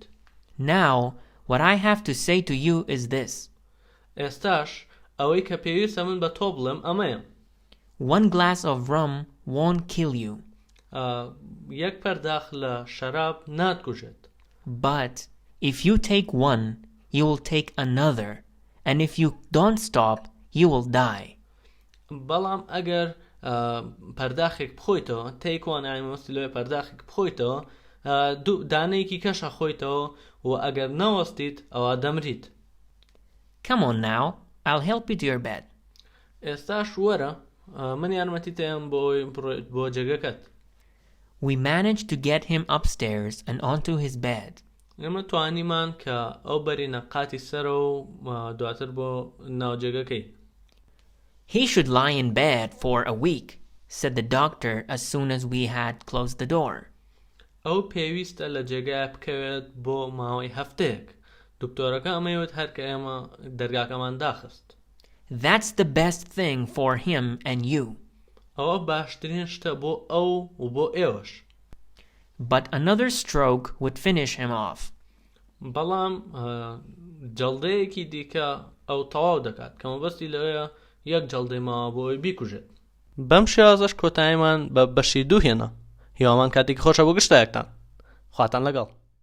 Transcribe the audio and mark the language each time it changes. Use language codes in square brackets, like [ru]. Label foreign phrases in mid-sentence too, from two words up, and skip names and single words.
[en] Now, what I have to say to you is this. [ckb] ئێستاش ئەوەی کە پێویستە من بە تۆ بڵێم ئەمەیە. [en] One glass of rum won't kill you. [ckb] یەک پەرداخ لە شەراب ناتکوژێت. [en] But if you take one, you will take another. And if you don't stop, you will die. [ckb] بەڵام ئەگەر پەرداخێک بخۆیتەوە تێکوانایی مەستی لەوێ پەرداخێک بخۆیتەوە دانەیەکی کەشە خۆیتەوە و ئەگەر نەوەستیت ئەوە دەمریت. [en] Come on now, I'll help you to your bed. [ckb] ئێستاش وەرە من یارمەتی تێم بۆ جێگەکەت. [en] We managed to get him upstairs and onto his bed. [ckb] ئێمە توانیمان کە ئەو بەرینە قاتی سەرەوە و دواتر بۆ ناوجێگەکەی. [en] He should lie in bed for a week, said the doctor as soon as we had closed the door. [ckb] ئەو پێویستە لە جێگای بکەوێت بۆ ماوەی هەفتەیەک. دکتۆرەکە ئەمەوێت هەر کە ئێمە دەرگاکەمان داخست. [en] That's the best thing for him and you. [ckb] ئەوە باشترین شتە بۆ ئەو و بۆ ئێوەش. [en] But another stroke would finish him off. [ckb] بەڵام جەڵدەیەکی دیکە ئەو تەواو دەکات کە مەبەستی لەوەیە یەک جەڵدەی ماوە بۆ ئەوی بیکوژێت. بەم شێوازەش کۆتاییمان بە بەشی دوو هێنا. هیوامان کاتێکی خۆشە بۆ گشتایەکتان. خواتان لەگەڵ.